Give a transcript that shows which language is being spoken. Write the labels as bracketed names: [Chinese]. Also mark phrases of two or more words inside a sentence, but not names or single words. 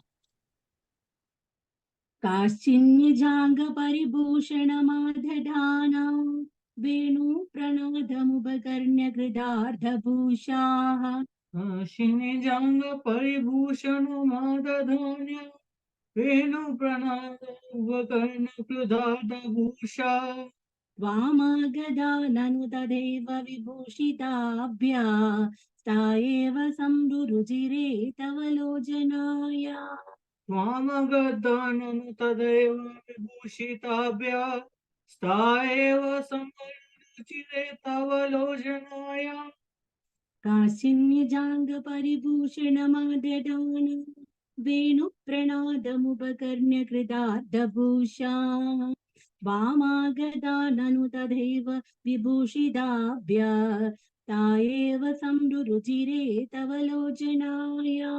[Sanskrit] കാശ്ചിന്യജാംഗ പരിഭൂഷണമാദധാന വേണു പ്രണാദമുപകർണ്യ കൃതാർദ്ധഭൂഷാഃ. കാശ്ചിന്യജാംഗ പരിഭൂഷണമാദധാന വേണു പ്രണാദമുപകർണ്യ കൃതാർദ്ധഭൂഷാ വാമാഗതാ നനു തഥൈവ വിഭൂഷിതാഭ്യാ सा एव संरुचिरे तव लोचनाय. त्वामगताननु तदैव विभूषिताभ्या सा एव संरुचिरे तव लोचनाय. काशिन्यजांग परिभूषणमादधान वेणुप्रणादमुपकर्ण्य कृतार्धभूषा वामागता ननु तथैव विभूषिताभ्या ता एव संरुचिरे तव लोचनाय.